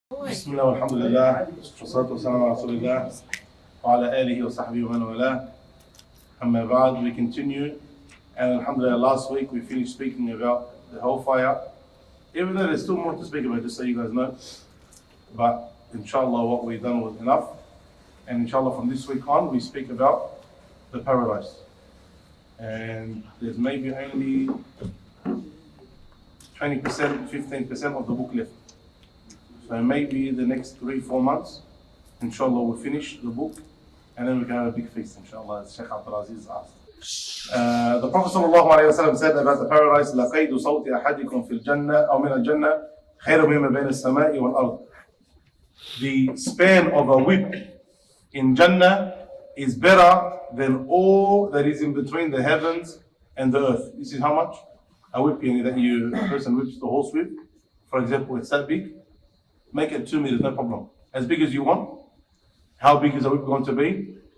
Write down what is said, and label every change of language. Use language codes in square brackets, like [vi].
[ar] بسم الله والحمد لله والصلاة والسلام على رسول الله وعلى آله وصحبه ومن والاه. أما بعد, [en] we continue, and alhamdulillah, last week we finished speaking about the Hellfire. Even though there's still more to speak about, just so you guys know, but inshallah what we've done was enough, and inshallah from this week on we speak about the paradise. And there's maybe only 20%, 15% of the book left. So maybe the next 3-4 months, inshallah, we'll finish the book, and then we can have a big feast, inshallah, as Sheikh Aziz asked. The Prophet ﷺ said about the paradise, [ar] لَقَيْدُ صَوْتِ أَحَدِكُمْ فِي الْجَنَّةِ أَوْ مِنَ الْجَنَّةِ خَيْرٌ مِمَّا بَيْنَ السَّمَاءِ وَالْأَرْضِ. [en] The span of a whip in Jannah is better than all that is in between the heavens and the earth. This is how much? A whip that a person whips the horse with. For example, it's that big. Make it 2 meters, no problem. As big as you want. How big is a whip going to be?